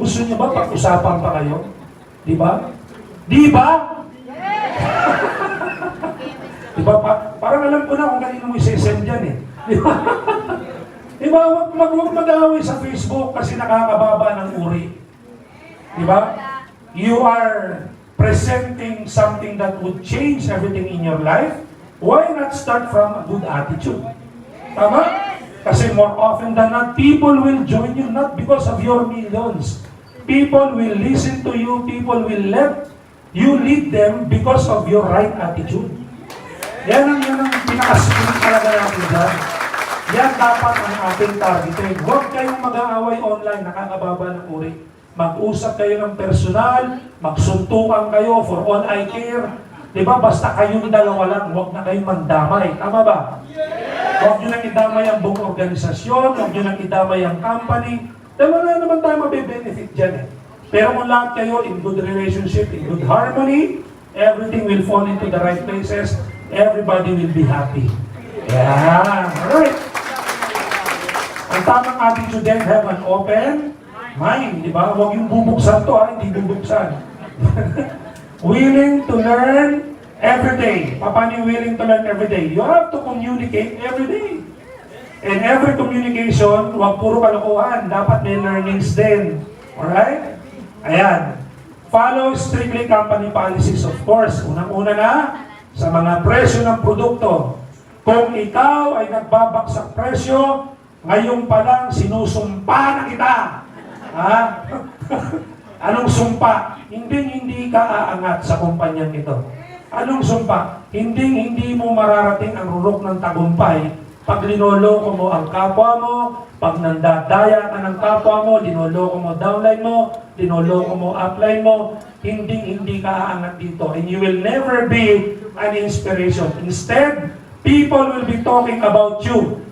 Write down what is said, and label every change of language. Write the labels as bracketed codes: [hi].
[tl] Gusto niyo ba pag-usapan pa kayo? Di ba? Di ba? Di ba? Parang alam ko na kung kanino mo isesend dyan eh. Di ba? Di ba? Huwag mag-away sa Facebook kasi nakakababa ng uri. Di ba? [en] You are presenting something that would change everything in your life. Why not start from a good attitude? [tl] Tama? [en] Kasi more often than not, people will join you not because of your millions. People will listen to you. People will let you lead them because of your right attitude. [tl] Yan ang pinakaspin talaga natin dyan. Yan dapat ang ating targeting. Huwag kayong mag-aaway online, nakakababa ng uri. Mag-usap kayo ng personal, magsuntukan kayo [en] for all I care. [tl] Diba? Basta kayong dalawa lang, huwag na kayong mandamay. Tama ba? Huwag nyo nang idamay ang buong organisasyon, huwag nyo nang idamay ang company. Dahil wala naman tayo mabe-benefit dyan eh. Pero kung lahat kayo [en] in good relationship, in good harmony, everything will fall into the right places, everybody will be happy. Yeah, alright. [tl] Ang tamang attitude din, [en] have an open mind, [tl] di ba? Huwag yung bubuksan to, hindi bubuksan. [en] Willing to learn Every day. [tl] Paano you willing to learn every day? You have to communicate every day. [en] And every communication, [tl] huwag puro kalokohan. Dapat may learnings din. Alright? Ayan. [en] Follow strictly company policies, of course. [tl] Unang-una na, sa mga presyo ng produkto. Kung ikaw ay nagbabaksak presyo, ngayon pa lang sinusumpa na kita. Ha? Anong sumpa? Hindi ka aangat sa kumpanyang ito. Anong sumpa? Hindi mo mararating ang rurok ng tagumpay pag linoloko mo ang kapwa mo, pag nandadaya ka ng kapwa mo, linoloko mo downline mo, linoloko mo upline mo, hindi ka aangat dito. [en] And you will never be an inspiration. Instead, people will be talking about you.